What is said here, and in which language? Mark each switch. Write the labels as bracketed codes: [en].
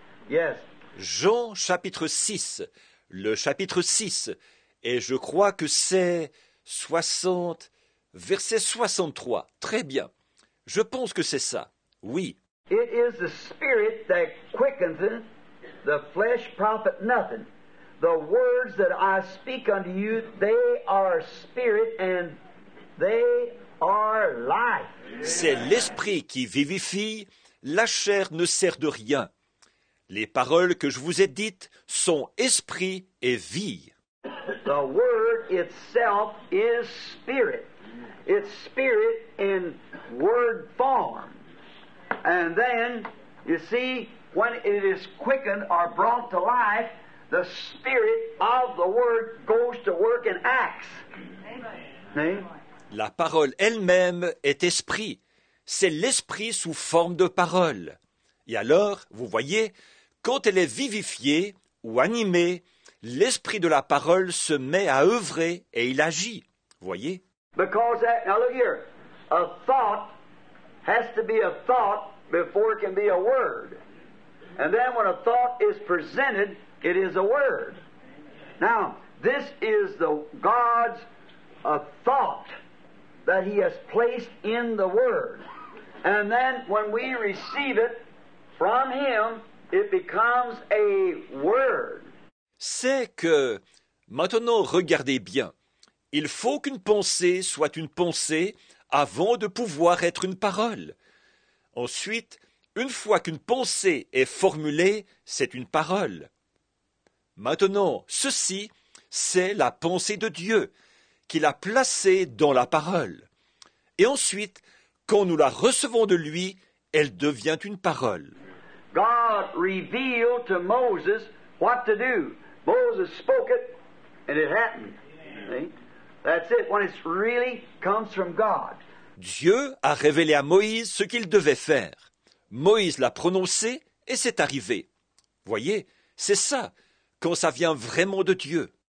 [en] Yes. [fr] Jean chapitre 6, le chapitre 6, et je crois que c'est 60, verset 63. Très bien. Je pense que c'est ça. Oui. [en] It is the Spirit that quickeneth, the flesh profit nothing. The words that I speak unto you, they are spirit and they are life. [fr] C'est l'esprit qui vivifie, la chair ne sert de rien. Les paroles que je vous ai dites sont esprit et vie. [en] The word itself is spirit. It's spirit in word form. And then, you see, when it is quickened or brought to life, the spirit of the word goes to work and acts. Amen. [fr] La parole elle-même est esprit. C'est l'esprit sous forme de parole. Et alors, vous voyez, quand elle est vivifiée ou animée, l'esprit de la parole se met à œuvrer et il agit. Voyez? [en] Because that, now look here, a thought has to be a thought before it can be a word. And then when a thought is presented, it is a word. Now, this is God's thought that He has placed in the Word. And then when we receive it from Him, it becomes a word. [fr] C'est que, maintenant regardez bien, il faut qu'une pensée soit une pensée avant de pouvoir être une parole. Ensuite, une fois qu'une pensée est formulée, c'est une parole. Maintenant, ceci, c'est la pensée de Dieu, qu'il a placée dans la parole. Et ensuite, quand nous la recevons de lui, elle devient une parole. [en] God revealed to Moses what to do. Moses spoke it, and it happened. See? That's it, when it really comes from God. [fr] Dieu a révélé à Moïse ce qu'il devait faire. Moïse l'a prononcé et c'est arrivé. Voyez, c'est ça, quand ça vient vraiment de Dieu.